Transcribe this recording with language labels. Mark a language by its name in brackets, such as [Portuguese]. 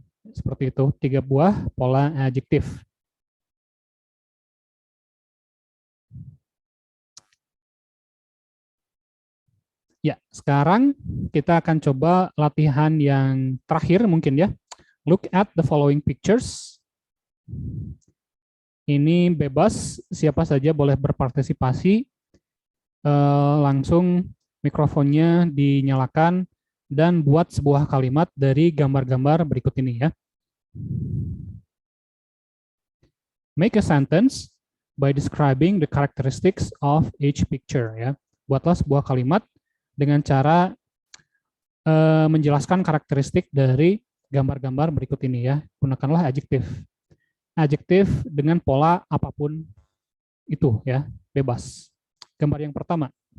[Indonesian] Seperti itu, 3 buah pola adjektif. Ya, sekarang kita akan coba latihan yang terakhir mungkin ya. [English] Look at the following pictures. [Indonesian] Ini bebas, siapa saja boleh berpartisipasi. Langsung mikrofonnya dinyalakan dan buat sebuah kalimat dari gambar-gambar berikut ini ya. [English] Make a sentence by describing the characteristics of each picture ya. [Indonesian] Buatlah sebuah kalimat dengan cara menjelaskan karakteristik dari gambar-gambar berikut ini ya. Gunakanlah adjektif. Adjektif dengan pola apapun itu ya, bebas. Gambar yang pertama.